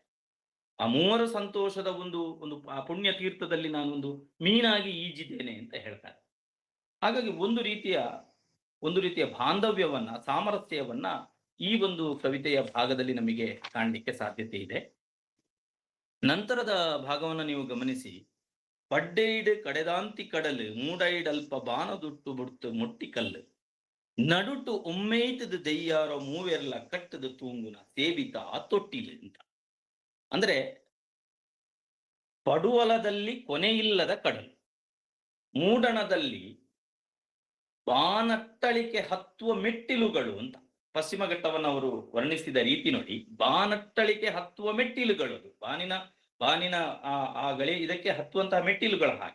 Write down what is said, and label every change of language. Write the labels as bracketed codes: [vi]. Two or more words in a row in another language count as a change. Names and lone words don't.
[kn] ಆ 3 ಸಂತೋಷದ ಒಂದು ಪುಣ್ಯ ತೀರ್ಥದಲ್ಲಿ ನಾನೊಂದು ಮೀನಾಗಿ ಈಜಿದ್ದೇನೆ ಅಂತ ಹೇಳ್ತಾರೆ. ಹಾಗಾಗಿ ಒಂದು ರೀತಿಯ ಬಾಂಧವ್ಯವನ್ನ, ಸಾಮರಸ್ಯವನ್ನ ಈ ಒಂದು ಕವಿತೆಯ ಭಾಗದಲ್ಲಿ ನಮಗೆ ಕಾಣಲಿಕ್ಕೆ ಸಾಧ್ಯತೆ ಇದೆ. ನಂತರದ ಭಾಗವನ್ನು ನೀವು ಗಮನಿಸಿ, [tcy] ಪಡ್ಡೈಡ್ ಕಡೆದಾಂತಿ ಕಡಲು ಮೂಡೈಡಲ್ಪ ಬಾನದುಟ್ಟು ಬುಡ್ತು ಮುಟ್ಟಿಕಲ್ಲು ನಡುಟು ಒಮ್ಮೆಯ್ತದ ದೆಯ್ಯಾರೋ ಮೂವೆರ್ಲ ಕಟ್ಟದ ತೂಂಗುನ ಸೇವಿತ ತೊಟ್ಟಿಲು ಅಂತ. [kn] ಅಂದ್ರೆ ಪಡುವಲದಲ್ಲಿ ಕೊನೆಯಿಲ್ಲದ ಕಡಲು, ಮೂಡಣದಲ್ಲಿ ಬಾನಟ್ಟಳಿಕೆ ಹತ್ತುವ ಮೆಟ್ಟಿಲುಗಳು ಅಂತ. ಪಶ್ಚಿಮ ಘಟ್ಟವನ್ನು ಅವರು ವರ್ಣಿಸಿದ ರೀತಿ ನೋಡಿ, ಬಾನಟ್ಟಳಿಕೆ ಹತ್ತುವ ಮೆಟ್ಟಿಲುಗಳು, ಅದು ಬಾನಿನ ಆ ಗಳಿ ಇದಕ್ಕೆ ಹತ್ತುವಂತಹ ಮೆಟ್ಟಿಲುಗಳ ಹಾಗೆ.